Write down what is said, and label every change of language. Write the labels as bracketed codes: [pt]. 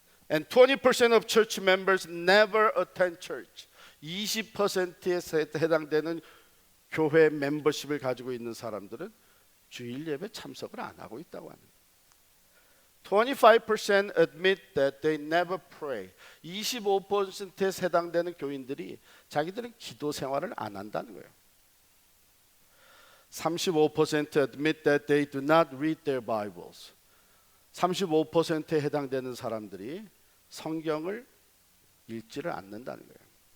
[en] And 20% of church members never attend church. [ko] 20%에 해당되는 교회 멤버십을 가지고 있는 사람들은 주일 예배 참석을 안 하고 있다고 하는 거예요. [en] 25% admit that they never pray. [ko] 25%에 해당되는 교인들이 자기들은 기도 생활을 안 한다는 거예요. [en] 35% admit that they do not read their Bibles. [ko] 35%에 해당되는 사람들이 성경을 읽지를 않는다는 거예요.